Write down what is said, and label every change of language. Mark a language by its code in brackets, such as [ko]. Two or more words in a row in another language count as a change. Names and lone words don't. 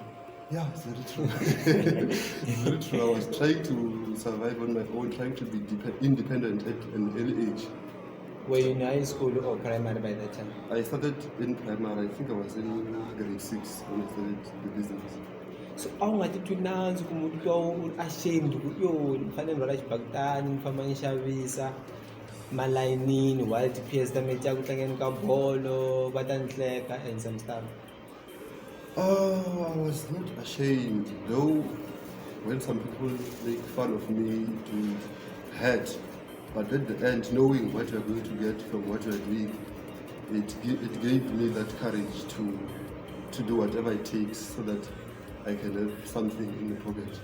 [en] Yeah, it's very true. It's very true. I was trying to survive on my own, trying to be independent at an early age. Were you in high school or primary by that time? I started in primary. I think I was in grade 6 when I started the business. [ts] So a wu nga titwi nandzu kumbe u titwa u ri ashamed ku yo ni fanele ni rhwala xibakitani ni famba ni xavisa malayinini while ti-peers ta me ti ya ku tlangeni ka bolo va ta ni hleka [en] and some stuff? I was not ashamed, though when some people make fun of me, it hurt. But at the end, knowing what you're going to get from what you're doing, it gave me that courage to do whatever it takes so that I can have something in the pocket.